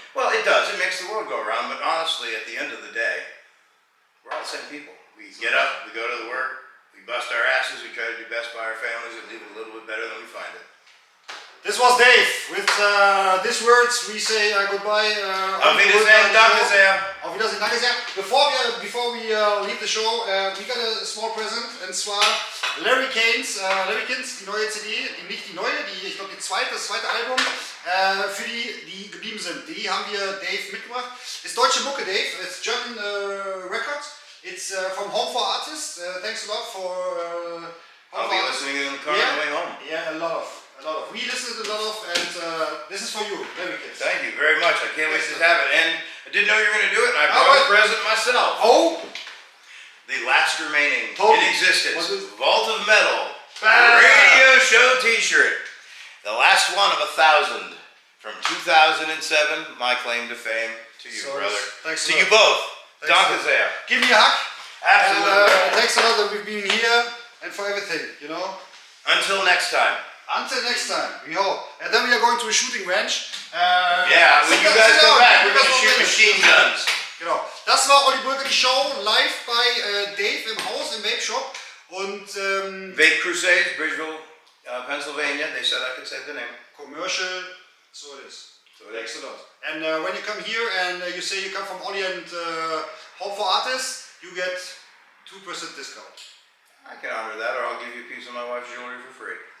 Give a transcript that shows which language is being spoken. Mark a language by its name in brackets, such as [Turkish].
[English] Well, it does. It makes the world go around, but honestly, at the end of the day, we're all the same people. We get up, we go to the work, we bust our asses, we try to do best by our families and leave it a little bit better than we find it. This was Dave. With these words, we say goodbye. [German] Auf Wiedersehen, danke sehr. Auf Wiedersehen, danke sehr. [English] Before we leave the show, we got a small present, [German] und zwar Larry Kane's, die neue CD, nicht die neue, ich glaube das zweite Album, für die geblieben sind. Die haben wir Dave mitgebracht. Ist deutsche Mucke, Dave. [English] It's German record. It's from Home for Artists. Thanks a lot for. I'll be listening in the car on the way home. Yeah, a lot of. We listen to a lot of, and this is for you. Very good. Thank you very much. I can't wait to have it. And I didn't know you were going to do it, and I brought a present myself. Oh! The last remaining Totally. in existence Vault of Metal Ah. radio show t-shirt. The last one of 1,000 from 2007. My claim to fame to you, brother. Thanks to you both. [German] Danke sehr. [English] Give me a hug. Absolutely. And, thanks a lot that we've been here and for everything, you know. Until next time. Until next time, we hope. And then we are going to a shooting range. Yeah, when you guys come back, we're going to shoot machine guns. [German] Genau. Das war Olli Bröker, die Show, live bei Dave im Haus, im Vape Shop. Und Vape Crusades, Bridgeville, Pennsylvania. [English] They said I could say the name. Commercial, so it is. So it is. Thanks a lot. And when you come here and you say you come from Olli and Home for Artists, you get 2% discount. I can honor that, or I'll give you a piece of my wife's jewelry for free.